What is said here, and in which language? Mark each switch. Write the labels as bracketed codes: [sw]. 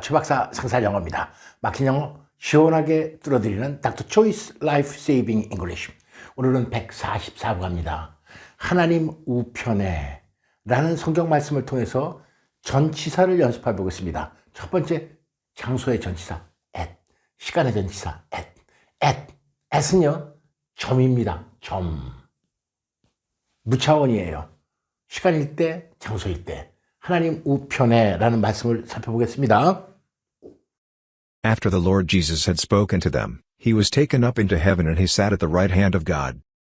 [ko] 최박사 상사영어입니다. 막힌 영어 시원하게 뚫어드리는 Dr. [en] Choi's Life Saving English. [ko] 오늘은 144부입니다. 하나님 우편에 라는 성경 말씀을 통해서 전치사를 연습해 보겠습니다. 첫 번째, 장소의 전치사 at, 시간의 전치사 at은요 점입니다. 점, 무차원이에요. 시간일 때, 장소일 때. 하나님 우편에 라는 말씀을 살펴보겠습니다. [en] After the Lord Jesus had spoken to them, he was taken up into heaven and he sat at the right hand of God.